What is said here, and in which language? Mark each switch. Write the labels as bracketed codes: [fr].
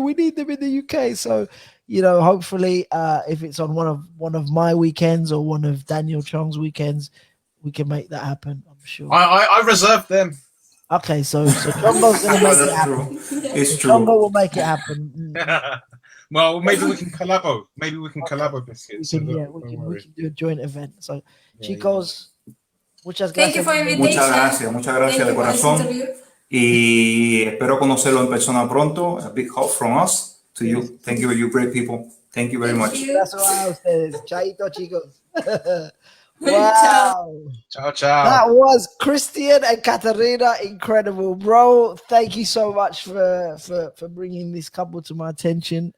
[en] We need them in the UK. So, hopefully, if it's on one of my weekends or one of Daniel Chong's weekends, we can make that happen. I'm sure. I reserved them. Okay, so Chongo's gonna make it happen. It's true. Chongo will make it happen. Well, maybe we can collabo. Maybe we can collabo biscuits. We can do a joint event. [es] So, chicos, muchas gracias. [en] Thank you for your invitation. [es] Muchas gracias de corazón. Y espero conocerlo en persona pronto. [en] A big hug from us to you. Thank you, you great people. Thank you very much. [es] Gracias a ustedes. Chaito, chicos. Wow. [it] Ciao. [en] That was Cristian and Katerina. Incredible, bro. Thank you so much for bringing this couple to my attention.